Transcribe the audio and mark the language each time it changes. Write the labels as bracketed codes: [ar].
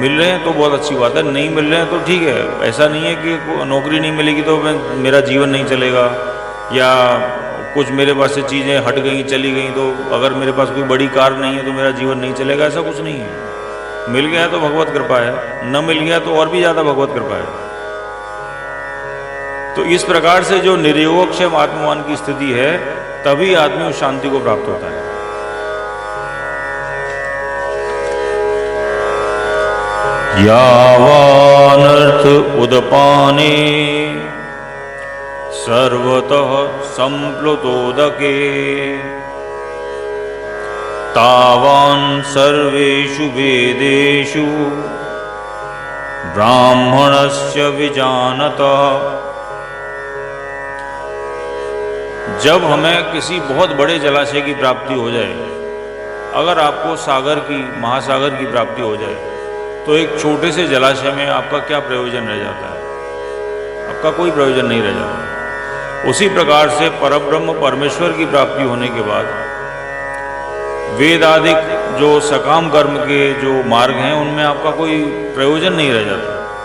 [hi] मिल रहे हैं तो बहुत अच्छी बात है, नहीं मिल रहे हैं तो ठीक है। ऐसा नहीं है कि नौकरी नहीं मिलेगी तो मेरा जीवन नहीं चलेगा, या कुछ मेरे पास से चीज़ें हट गई चली गई तो अगर मेरे पास कोई बड़ी कार नहीं है तो मेरा जीवन नहीं चलेगा, ऐसा कुछ नहीं है। मिल गया तो भगवत कृपा है, न मिल गया तो और भी ज़्यादा भगवत कृपा है। तो इस प्रकार से जो निर्योगक्षेम आत्मवान की स्थिति है, तभी आदमी उस शांति को प्राप्त होता है। [sa] यावानर्थ उदपाने सर्वतः संप्लुतोदके तावान् सर्वेषु वेदेषु ब्राह्मणस्य विजानतः। [hi] जब हमें किसी बहुत बड़े जलाशय की प्राप्ति हो जाए, अगर आपको सागर की, महासागर की प्राप्ति हो जाए, तो एक छोटे से जलाशय में आपका क्या प्रयोजन रह जाता है? आपका कोई प्रयोजन नहीं रह जाता। उसी प्रकार से परब्रह्म परमेश्वर की प्राप्ति होने के बाद वेद आदि जो सकाम कर्म के जो मार्ग हैं, उनमें आपका कोई प्रयोजन नहीं रह जाता।